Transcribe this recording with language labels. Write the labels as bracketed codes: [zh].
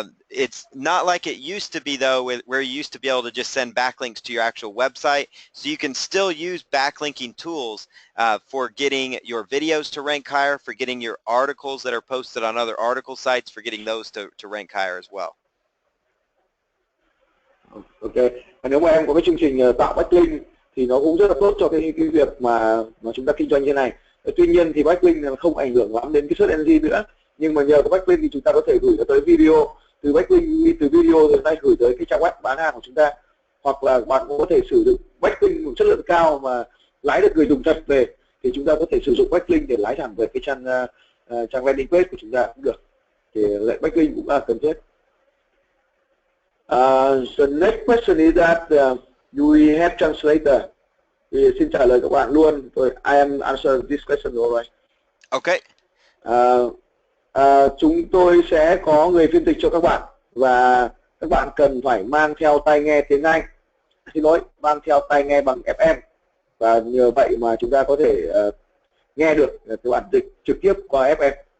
[en] It's not like it used to be though, where you used to be able to just send backlinks to your actual website. So you can still use backlinking tools for getting your videos to rank higher, for getting your articles that are posted on other article sites, for getting those to rank higher as well. [vi] Ok, và nếu mà em có cái chương trình tạo backlink thì nó cũng rất là tốt cho cái việc mà chúng ta kinh doanh như này. Tuy nhiên thì backlink không ảnh hưởng lắm đến cái search engine nữa, nhưng mà nhờ có backlink thì chúng ta có thể gửi tới video, từ backlink từ video rồi tay gửi tới cái trang web bán hàng của chúng ta, hoặc là bạn cũng có thể sử dụng backlink một chất lượng cao mà lái được người dùng thật về, thì chúng ta có thể sử dụng backlink để lái thẳng về cái trang landing page của chúng ta cũng được. Thì backlink cũng là cần thiết. [en] The next question is that do we have translator? [vi] Thì xin trả lời các bạn luôn. [en] I am answer this question alright. Okay. [vi] Chúng tôi sẽ có người phiên dịch cho các bạn, và các bạn cần phải mang theo tai nghe tiếng Anh, xin lỗi, mang theo tai nghe bằng FM, và nhờ vậy mà chúng ta có thể nghe được các bạn dịch trực tiếp qua FM.